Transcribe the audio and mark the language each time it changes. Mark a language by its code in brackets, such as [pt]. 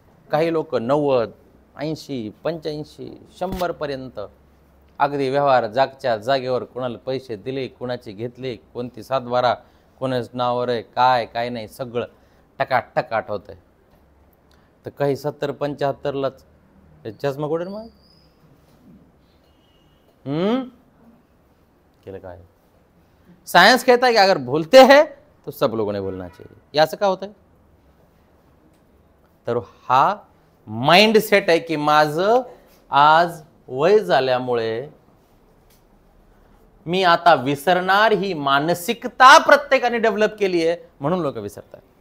[mr] काही लोक 90, 80, 85, 100 पर्यंत अगदी व्यवहार जागच्या जागेवर, कोणाला पैसे दिले, कोणाचे घेतले, कोणती 7/12 कोणाच नावावर आहे, काय नाही, सगळं टकाटक आठवतंय. तर काही 70-75लाच चष्मा कुठे मग केलं काय. [hi] साइंस कहता है कि अगर भूलते हैं तो सब लोगों ने भूलना चाहिए. [mr] याचं का होतंय? तर हा माइंडसेट आहे की माझं आज वय झाल्यामुळे मी आता विसरणार, ही मानसिकता प्रत्येकाने डेव्हलप केली आहे, म्हणून लोक विसरतात.